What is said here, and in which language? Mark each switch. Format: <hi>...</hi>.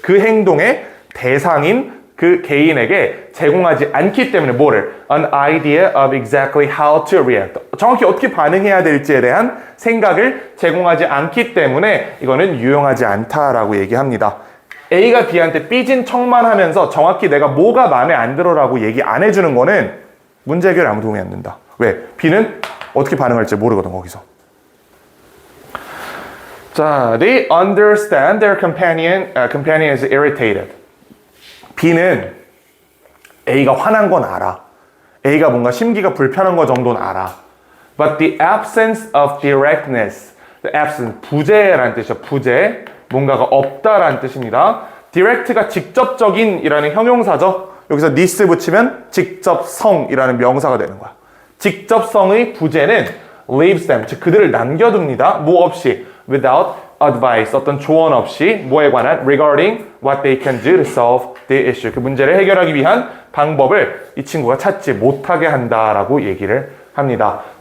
<ko>그 행동의 대상인 그 개인에게 제공하지 않기 때문에 뭐를?</ko> <en>An idea of exactly how to react.</en> <ko>정확히 어떻게 반응해야 될지에 대한 생각을 제공하지 않기 때문에 이거는 유용하지 않다라고 얘기합니다. A가 B한테 삐진 척만 하면서 정확히 내가 뭐가 마음에 안 들어라고 얘기 안 해주는 거는 문제 해결에 아무 도움이 안 된다. 왜? B는 어떻게 반응할지 모르거든 거기서.</ko> <en>자, they understand their companion is irritated.</en> <ko>B는 A가 화난 건 알아. A가 뭔가 심기가 불편한 거 정도는 알아.</ko> <en>But the absence of directness, the absence,</en> <ko>부재라는 뜻이죠. 부재, 뭔가가 없다라는 뜻입니다. direct가 직접적인이라는 형용사죠. 여기서 this 붙이면 직접성이라는 명사가 되는 거야. 직접성의 부재는</ko> <en>leaves them,</en> <ko>즉 그들을 남겨둡니다. 뭐 없이,</ko> <en>without advice,</en> <ko>어떤 조언 없이 뭐에 관한</ko> <en>regarding what they can do to solve the issue.</en> <ko>그 문제를 해결하기 위한 방법을 이 친구가 찾지 못하게 한다라고 얘기를 합니다.</ko>